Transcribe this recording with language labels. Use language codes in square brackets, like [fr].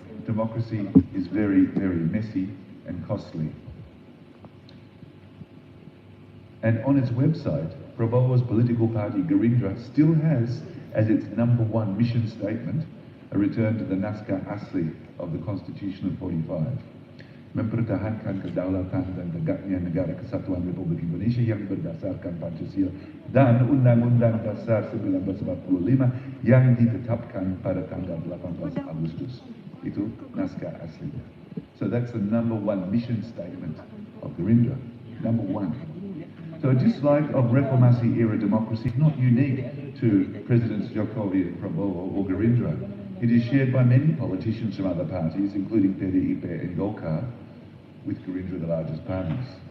[en] Democracy is very, very messy and costly. And on its website, Prabowo's political party, Gerindra, still has as its #1 mission statement a return to the [id] naskah asli [en] of the Constitution of 45. [id] Mempertahankan kedaulatan dan tegaknya negara kesatuan Republik Indonesia yang berdasarkan Pancasila dan Undang-Undang Dasar 1945 yang ditetapkan pada tanggal 18 Agustus. Itu naskah aslinya. [en] So that's the #1 mission statement of Gerindra. #1. So a dislike of Reformasi-era democracy is not unique to Presidents Jokowi and Prabowo or Gerindra. It is shared by many politicians from other parties, including PDIP and Golkar, with Gerindra the largest partners.